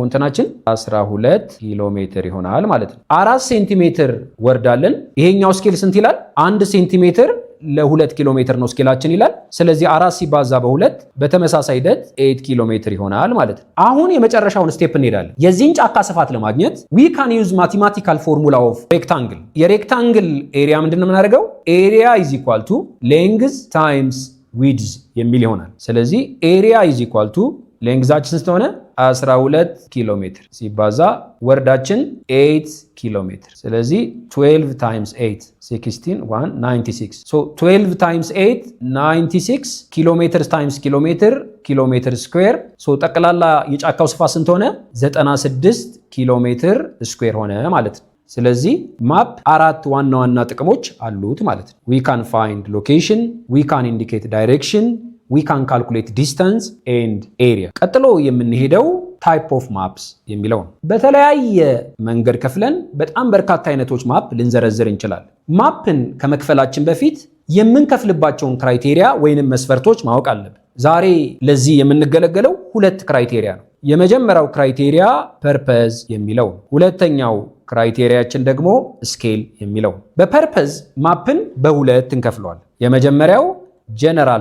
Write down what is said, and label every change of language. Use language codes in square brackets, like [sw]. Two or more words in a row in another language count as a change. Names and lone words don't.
[am] እንትናችን 12 ኪሎ ሜትር ይሆናል ማለት ነው። 4 ሴንቲሜትር ወርዳለን። ይሄኛው ስኬል ስንት ይላል? 1 ሴንቲሜትር ለ2 ኪሎ ሜትር ነው ስኬላችን ይላል። ስለዚህ 4 ሲባዛ በ2 በተመሳሳይ ሂደት 8 ኪሎ ሜትር ይሆናል ማለት ነው። አሁን የመጨረሻውን ስቴፕ እንሄዳለን። የዚህን ጫካ ስፋት ለማግኘት [en] we can use mathematical formula of rectangle። [am] የሬክታንግል ኤሪያ ምንድን ነው የምናደርገው? ኤሪያ [en] is equal to length times width [am] የሚል ይሆናል። ስለዚህ ኤሪያ [en] is equal to [am] ሌንግዛችን ስለሆነ 12 ኪሎ ሜትር ሲባዛ ወርዳችን 8 ኪሎ ሜትር። ስለዚህ 12 ታይምስ 8 16 1 96 ሶ 12 ታይምስ 8 96 ኪሎ ሜትር ታይምስ ኪሎ ሜትር ኪሎ ሜትር ስኩዌር ሶ ጠቅላላ የጫካው ስፋት ስንት ሆነ? 96 ኪሎ ሜትር ስኩዌር ሆነ ማለት ነው። ስለዚህ ማፕ 4 ዋና ዋና ጥቅሞች አሉት ማለት ነው። [en] we can find location, we can indicate direction, we can calculate distance and area። [am] ቀጥሎ የምንሄደው type [en] of maps [am] የሚለው ነው። በተለያየ መንገድ ከፍለን በጣም በርካታ አይነቶች ማፕ ልንዘረዝር እንችላለን። ማፕን ከመክፈላችን በፊት የምንከፍልባቸውን ክራይቴሪያ ወይንም መስፈርቶች ማወቅ አለብን። ዛሬ ለዚህ የምንገለገለው 2 ክራይቴሪያ ነው። የመጀመሪያው ክራይቴሪያ ፐርፐዝ የሚለው፣ ሁለተኛው ክራይቴሪያችን ደግሞ ስኬል የሚለው። በፐርፐዝ ማፕን በሁለት እንከፍለዋለን። የመጀመሪያው ጀነራል